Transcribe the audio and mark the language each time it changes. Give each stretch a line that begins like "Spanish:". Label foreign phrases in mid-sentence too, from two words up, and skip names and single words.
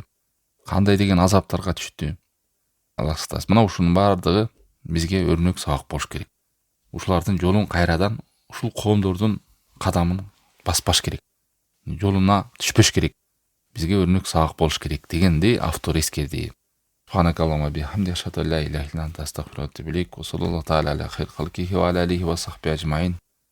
Kyrgyz: Кандай деген азаптарга түштү. Аллах сактасын. Мына ушунун баардыгы бизге өрнөк сабак болуш керек. Ушулардын жолун кайрадан, ушул коомдордун кадамын баспаш керек. Жолуна түшпөш керек. Бизге өрнөк сабак болуш керек дегенди автор эскерди.
Arabic: سبحانك اللهم وبحمدك أشهد أن لا إله إلا أنت أستغفرك وأتوب إليك. وصلى الله تعالى على خير خلقه وعلى آله وصحبه أجمعين.